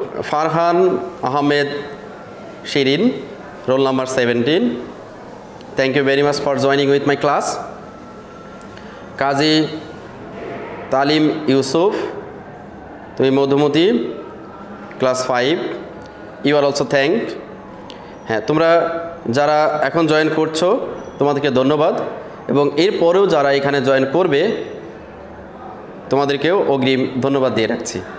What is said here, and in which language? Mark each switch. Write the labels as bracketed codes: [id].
[en] Farhan Ahmed Shirin, roll number 17. Thank you very much for joining with my class. [bn] কাজী তালিম ইউসুফ, তুমি Madhumati, class 5, [en] You are also thank. [bn] হ্যাঁ, তোমরা যারা এখন জয়েন করছো তোমাদেরকে ধন্যবাদ, এবং এরপরেও যারা এখানে জয়েন করবে তোমাদেরকেও অগ্রিম ধন্যবাদ দিয়ে রাখছি।